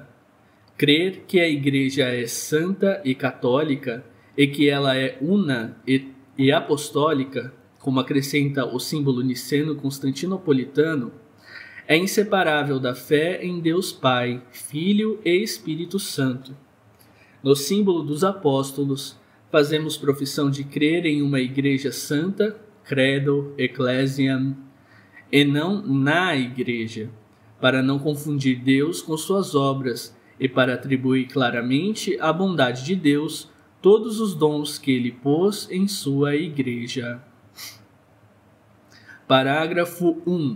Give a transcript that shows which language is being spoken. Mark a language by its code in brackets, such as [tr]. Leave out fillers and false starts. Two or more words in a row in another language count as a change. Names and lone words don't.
[pt] Crer que a Igreja é santa e católica e que ela é una e apostólica, como acrescenta o símbolo niceno-constantinopolitano, é inseparável da fé em Deus Pai, Filho e Espírito Santo. No símbolo dos apóstolos, fazemos profissão de crer em uma Igreja santa, [la] credo, ecclesiam, [pt] e não na Igreja, para não confundir Deus com suas obras e para atribuir claramente à bondade de Deus todos os dons que ele pôs em sua Igreja. Parágrafo 1.